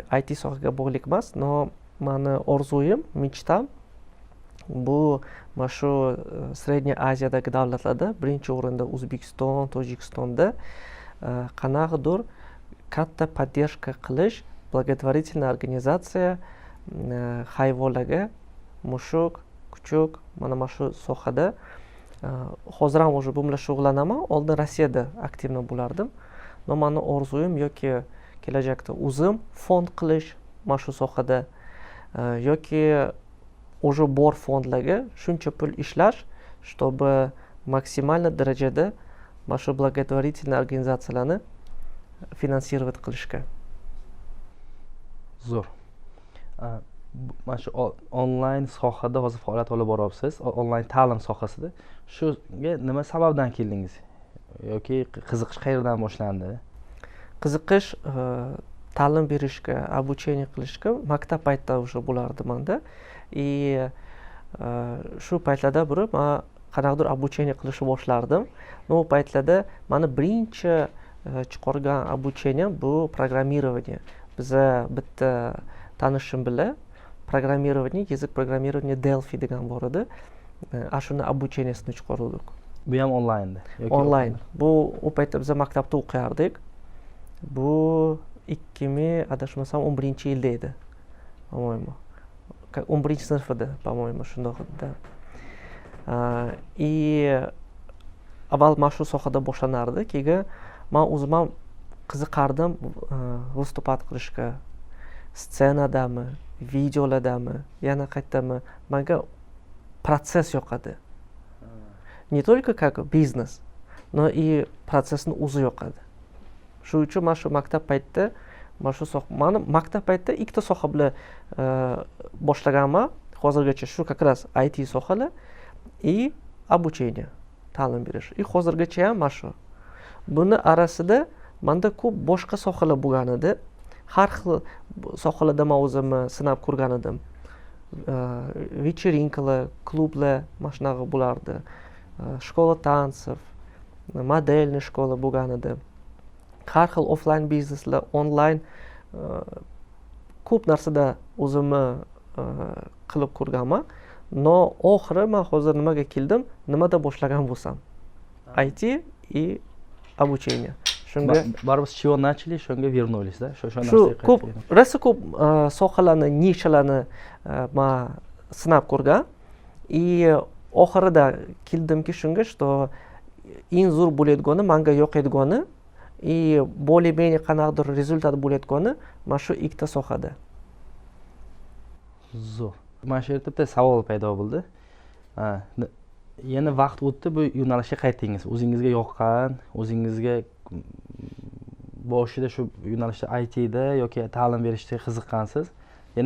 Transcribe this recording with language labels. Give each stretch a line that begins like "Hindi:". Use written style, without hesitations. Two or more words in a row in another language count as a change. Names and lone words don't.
Uzbek: IT sohaga bog'liq emas, но mani orzuyim, mechtam bu mana shu Srednye Aziyadagi davlatlarda birinchi o'rinda O'zbekiston, Tojikistonda qanaqadir katta поддержка qilish, благотворительная organizatsiya hayvonlarga, mushuk, kuchuk, mana shu sohada hozir ham o'sha bu bilan shug'ullanaman. Oldin Rossiyada aktivno bo'lardim. Но mani orzuyim yoki kelajakda o'zim fond qilish mana shu sohada yoki уже bor fondlarga shuncha pul ishlash,
Russian: чтобы максимально
Uzbek: darajada mana shu благотворительный organizatsiyalarni finansировать qilishga. Zo'r. Mana shu onlayn sohada hozir faoliyat olib boryapsiz, onlayn ta'lim sohasida. Shunga nima sababdan keldingiz? Yoki qiziqish qayerdan boshlandi? Qiziqish ta'lim berishga, обучение qilishga maktab paytida уже bo'lardi menda. И shu paytlarda men qanaqadir обучение qilishni boshlardim. Но u paytlarda mani birinchi chiqargan обучением bu programmирование. Biza bitta tanishim bilan programmирование,
Russian: язык programmирования
Uzbek: Delphi degan bor edi. Shuni обучениесini chiqardik. Bu ham onlaynda yoki onlayn. Bu u paytda biz maktabda o'qiyardik. Bu adashmasam 11-yilda edi.
Russian: По-моему.
Uzbek: 11-sinf edi,
Russian: по-моему,
Uzbek: shundoq edi. И avval mana shu sohada boshlanardi. Keyin men o'zim ham qiziqardim vыступать qilishga. Ssenadami, videolardami, yana qaytdami, menga protsess yoqadi.
Russian: Не только как бизнес, но и процессni
Uzbek: o'zi yoqadi. Shu uchun men shu maktab paytida mana shu soha mani maktab paytida ikkita soha bilan boshlaganman hozirgacha shu
Russian: как раз
Uzbek: IT sohalar и обучение ta'lim berish и hozirgacha ham mana shu buni arasida manda ko'p boshqa sohalar bo'lgan edi har xil sohalarda man o'zimni sinab ko'rgan edim вечеринкаlar klublar mana shunaqa bo'lardi
Russian: школа танцев модельный школа
Uzbek: bo'lgan edi har xil offline bizneslar onlayn ko'p narsada o'zimni qilib ko'rganman но oxiri man hozir nimaga keldim nimada boshlagan bo'lsam
Russian: IT и обучение
Uzbek: shunga baribir
Russian: с чего начали
Uzbek: shunga
Russian: вернулись да
Uzbek: shu ko'p rosa ko'p sohalarni nishalarni man sinab ko'rgan и oxirida keldimki shunga что eng zo'r bo'layotgani manga yoqayotgani
Russian: и более-менее
Uzbek: qanaqadir rezultat bo'layotgani mana shu ikkita sohada zo'r mana shu yerda bitta savol paydo bo'ldi yana vaqt o'tdi bu yo'nalishga qaytdingiz o'zingizga yoqqan o'zingizga boshida shu yo'nalishda ITda yoki ta'lim berishga qiziqqansiz yana